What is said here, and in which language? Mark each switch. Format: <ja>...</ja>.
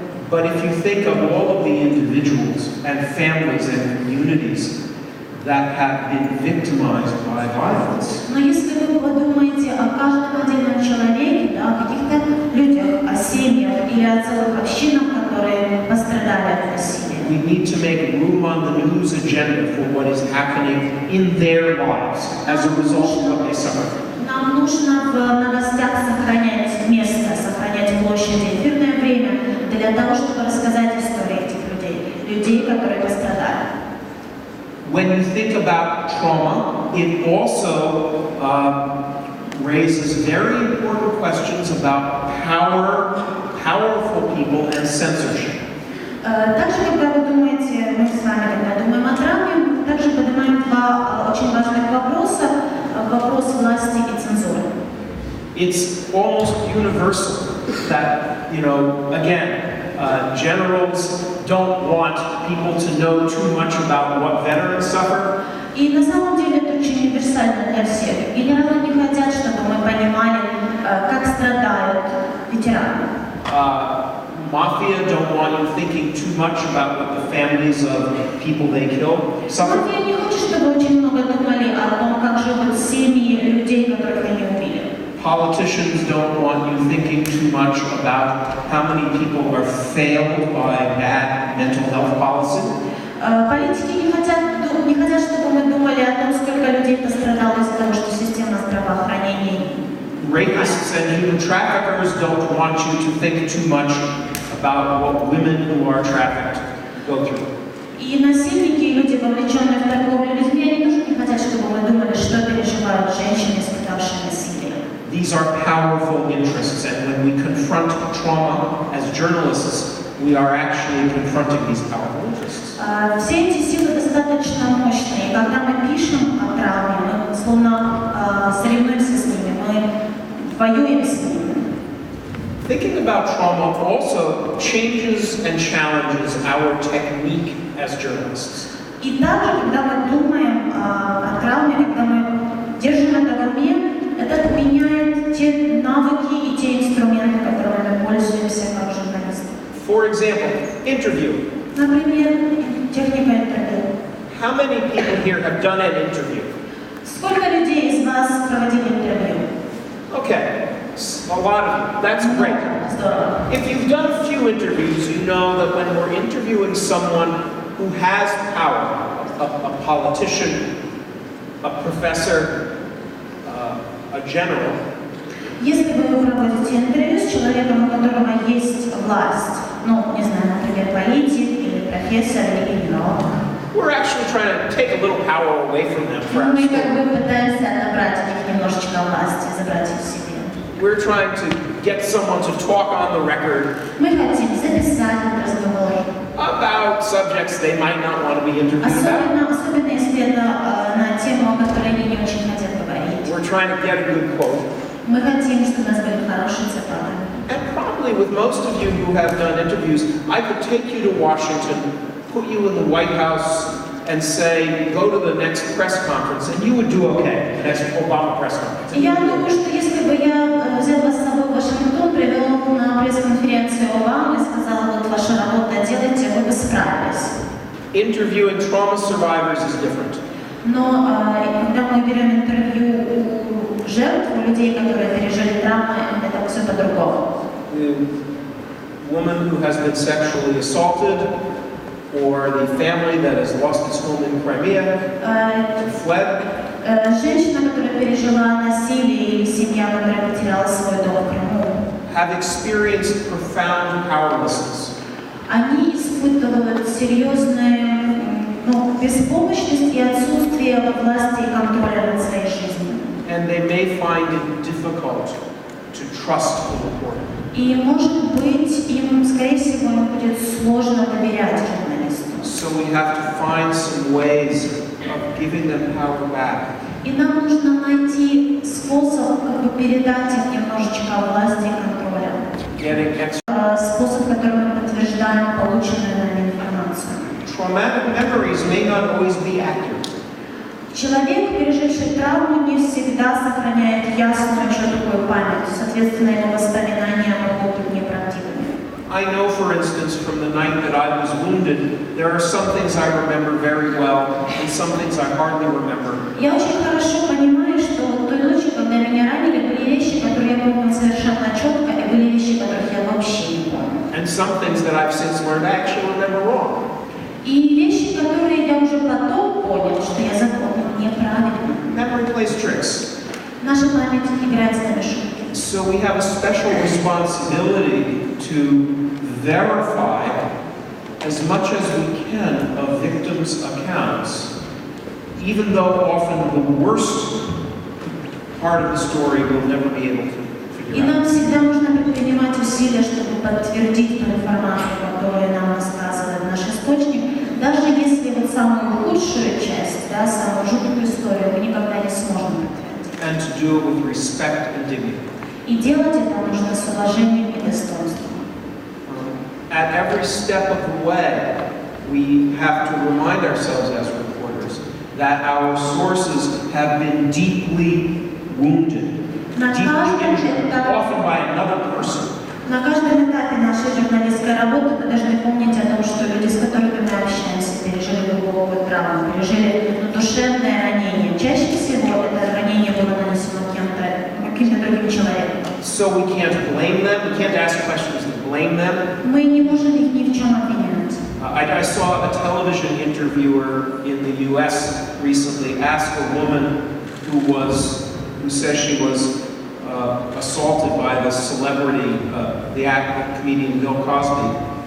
<en>But if you think of all of the individuals and families and communities that have been victimized by violence,</en> <ru>Но если вы подумаете о каждом отдельном человеке, да, о каких-то людях, о семьях или о целых общинах, которые пострадали от насилия,</ru> <en>we need to make room on the news agenda for what is happening in their lives as a result of what they suffer.</en> <ru>нам нужно в новостях сохранять место, сохранять площади, эфирное время для того, чтобы рассказать истории этих людей, которые пострадали.</ru> <en>When you think about trauma, it also raises very important questions about power, powerful people, and censorship.</en> <ru>Также, когда вы думаете, мы с вами, когда думаем о травме, мы также поднимаем два очень важных вопроса. Вопрос власти и цензуры.</ru> <en>It's almost universal that, again, generals don't want people to know too much about what veterans suffer.</en> <ru>И на самом деле это очень универсально для всех. Генералы не хотят, чтобы мы понимали, как страдают ветераны.</ru> <en>Mafia don't want you thinking too much about what the families of people they kill suffer.</en> <ru>Мафия не хочет, чтобы вы очень много думали о том, как живут семьи людей, которых они убили.</ru> <en>Politicians don't want you thinking too much about how many people are failed by bad mental health policy.</en> <ru>Политики не хотят, чтобы мы думали о том, сколько людей пострадало из-за того, что система здравоохранения.</ru> <en>Rapists and human traffickers don't want you to think too much about what women who are trafficked go through.</en> <ru>И насильники, и люди, вовлеченные в торговлю людьми, они тоже не хотят, чтобы мы думали, что переживают женщины, испытавшие насилие.</ru> <en>These are powerful interests, and when we confront trauma as journalists, we are actually confronting these powerful interests.</en> <ru>Все эти силы достаточно мощные, и когда мы пишем о травме, мы словно соревнуемся с ними, мы воюем с ними.</ru> <en>Thinking about trauma also changes and challenges our technique as journalists.</en> <ru>И также, когда мы думаем о травме, когда мы держим это в уме, это меняет те навыки и те инструменты, которыми мы пользуемся как журналисты.</ru> <en>For example, interview.</en> <ru>Например, техника интервью.</ru> <en>How many people here have done an interview?</en> <ru>Сколько людей из вас проводили интервью?</ru> <en>Okay, a lot of you. That's great.</en> <ru>Здорово.</ru> <en>If you've done a few interviews, you know that when we're interviewing someone, who has power, a politician, a professor, a general,</en> <ru>если вы проводите интервью с человеком, у которого есть власть, ну, не знаю, например, политик или профессор или генерал,</ru> <en>we're actually trying to take a little power away from them for our</en> <ru>мы как</ru> <en>story.</en> <ru>бы пытаемся отобрать у них немножечко власти, забрать их себе.</ru> <en>We're trying to get someone to talk on the record</en> <ru>Мы хотим записать этот разговор.</ru> <en>about subjects they might not want to be interviewed about.</en> <ru>Особенно если это на тему, о которой они не очень хотят говорить.</ru> <en>We're trying to get a good quote.</en> <ru>Мы хотим, чтобы у нас были хорошие цитаты.</ru> <en>And probably with most of you who have done interviews, I could take you to Washington, put you in the White House, and say, go to the next press conference, and you would do okay. The next Obama press conference.</en> <ru>Я думаю, что если бы я взял вас с собой в Вашингтон, привел на пресс-конференцию Обамы и сказала, вот ваша работа, делайте, вы бы справились.</ru> <en>Interviewing trauma survivors is different.</en> <ru>Но когда мы берем интервью у жертв, у людей, которые пережили травмы, это все по-другому.</ru> <en>The woman who has been sexually assaulted, or the family that has lost its home in Crimea, fled.</en> <ru>Женщина, которая пережила насилие, или семья, которая потеряла свой дом в Крыму,</ru> <en>have experienced profound powerlessness.</en> <ru>Они испытывают серьезную беспомощность и отсутствие власти и контроля над своей жизнью.</ru> <en>And they may find it difficult to trust the reporter.</en> <ru>И, может быть, им, скорее всего, им будет сложно доверять журналисту.</ru> <en>So we have to find some ways of giving them power back.</en> <ru>И нам нужно найти способ, как бы передать им немножечко власти и контроля. Способ, которым мы подтверждаем полученную нами информацию.</ru> <en>Traumatic memories may not always be accurate.</en> <ru>Человек, переживший травму, не всегда сохраняет ясную, четкую память. Соответственно, его воспоминания могут быть неправдивыми.</ru> <en>I know, for instance, from the night that I was wounded, there are some things I remember very well and some things I hardly remember.</en> <ru>Я очень хорошо понимаю, что вот той ночью, когда меня ранили, были вещи, которые я помню совершенно четко, и были вещи, которых я вообще не помню.</ru> <en>And some things that I've since learned I actually remember wrong.</en> <ru>И вещи, которые я уже потом понял, что я запомнил неправильно.</ru> <en>Memory plays tricks.</en> <ru>Наша память играет с нами шутки.</ru> <en>So we have a special responsibility to verify as much as we can of victims' accounts, even though often the worst part of the story we'll never be able to figure out.</en> <ru>И нам всегда нужно предпринимать усилия, чтобы подтвердить ту информацию, которую нам рассказывает наш источник, даже если вот самую худшую часть, да, самую жуткую историю мы никогда не сможем подтвердить.</ru> <en>And to do it with respect and dignity.</en> <ru>И делать это нужно с уважением и достоинством.</ru> <en>At every step of the way, we have to remind ourselves as reporters that our sources have been deeply wounded, deeply injured, often by another person.</en> <ru>На каждом этапе нашей журналистской работы мы должны помнить о том, что люди, с которыми мы общаемся, пережили глубокую травму, пережили душевное ранение. Чаще всего это ранение было нанесено каким-то другим человеком.</ru> <en>So we can't blame them. We can't ask questions to blame them.</en> <ru>Мы не можем их ни в чем обвинять.</ru> <en>I saw a television interviewer in the U.S. recently ask a woman who says she was assaulted by the celebrity, the actor, comedian Bill Cosby.</en>